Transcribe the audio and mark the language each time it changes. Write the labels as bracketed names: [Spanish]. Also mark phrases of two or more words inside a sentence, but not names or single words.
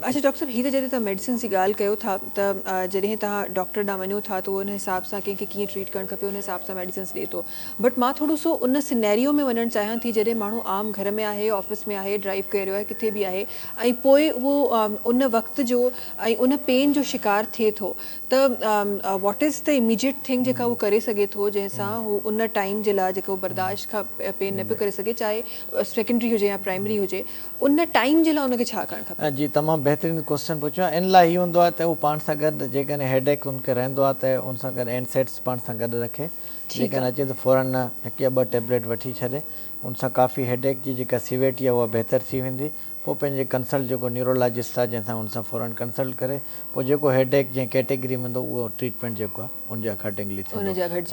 [Sindhi] अच्छा डॉक्टर साहब हीअ त जॾहिं तव्हां मेडिसिन जी ॻाल्हि कयो था त जॾहिं तव्हां डॉक्टर ॾांहुं वञो था त उन हिसाब सां कंहिंखे कीअं ट्रीट करणु खपे उन हिसाब सां मेडिसिन्स ॾिए थो बट मां थोरो सो उन सिनेरियो में वञणु चाहियां थी जॾहिं माण्हू आम घर में आहे ऑफिस में आहे ड्राइव करे रहियो आहे किथे बि आहे ऐं पोइ उहो उन वक़्त जो ऐं उन पेन जो शिकार थिए थो त [English] what is the immediate thing [Sindhi] जेका उहो करे सघे थो जंहिंसां हू उन टाइम जे लाइ जेको बर्दाश्त खां पेन न पियो करे सघे चाहे सेकेंडरी हुजे या प्राइमरी हुजे उन टाइम जे लाइ उनखे छा करणु खपे? जी तमामु बहितरीनु क्वेश्चन पुछियो आहे। इन लाइ इहो हूंदो आहे त उहो पाण सां गॾु जेकॾहिं हेडेक उनखे रहंदो आहे त उन सां गॾु एनसेट्स पाण सां गॾु रखे जेकॾहिं अचे त फ़ौरन हिकु या ॿ टेबलेट वठी छॾे उन सां काफ़ी हेडेक जी जेका सीवियरिटी आहे उहा बहितर थी वेंदी पोइ पंहिंजे कंसल्ट जेको न्यूरोलॉजिस्ट आहे जंहिंसां उन सां फ़ौरन कंसल्ट करे पोइ जेको हेडेक जंहिं कैटेगरी में हूंदो उहो ट्रीटमेंट जेको आहे उनजे अकॉर्डिंगली थींदो।